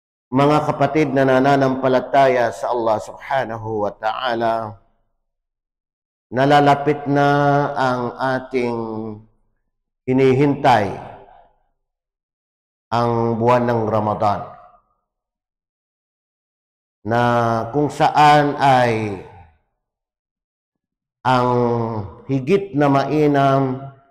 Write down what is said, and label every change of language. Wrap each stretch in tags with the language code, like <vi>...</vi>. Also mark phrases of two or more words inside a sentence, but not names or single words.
<tl>Mga kapatid na nananampalataya sa Allah</tl> <ar>سبحانه وتعالى,</ar> <tl>nalalapit na ang ating hinihintay, ang buwan ng Ramadan, na kung saan ay ang higit na mainam</tl>